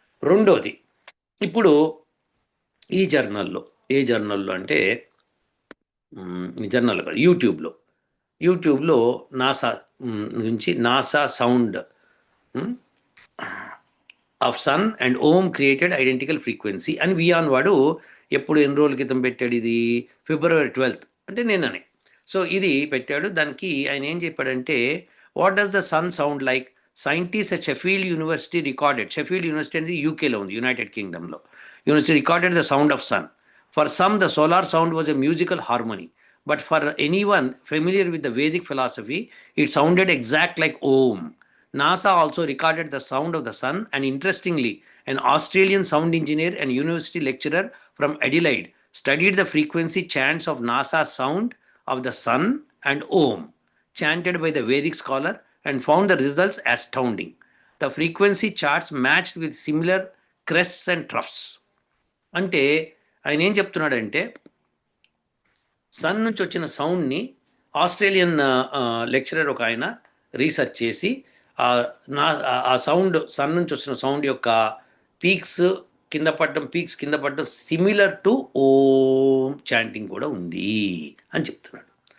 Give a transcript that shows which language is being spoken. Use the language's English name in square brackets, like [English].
[Telugu] రెండోది, ఇప్పుడు ఈ జర్నల్లో, ఏ జర్నల్లో అంటే ఈ జర్నల్ కాదు, యూట్యూబ్లో నాసా నుంచి [English] NASA sound of sun and ohm created identical frequency [Telugu] అని వియాన్ వాడు ఎప్పుడు ఎన్ని రోజుల క్రితం పెట్టాడు, ఇది February 12th, అంటే నిన్ననే. సో ఇది పెట్టాడు. దానికి ఆయన ఏం చెప్పాడంటే, [English] what does the sun sound like scientists at Sheffield University recorded, Sheffield University in the UK [Telugu] lo undi, [English] United Kingdom lo. University recorded the sound of sun. For some, the solar sound was a musical harmony. But for anyone familiar with the Vedic philosophy, it sounded exact like Om. NASA also recorded the sound of the sun, and interestingly, an Australian sound engineer and university lecturer from Adelaide studied the frequency chants of NASA's sound of the sun and Om, chanted by the Vedic scholar, and found the results astounding. The frequency charts matched with similar crests and troughs. [Telugu] అంటే ఆయన ఏం చెప్తున్నాడంటే sun నుంచి వచ్చిన సౌండ్ని Australian lecturer ఒక ఆయన research చేసి ఆ సౌండ్ సన్ నుంచి వచ్చిన సౌండ్ యొక్క పీక్స్ కింద పడడం సిమిలర్ టు ఓం చాంటింగ్ కూడా ఉంది అని చెప్తున్నాడు.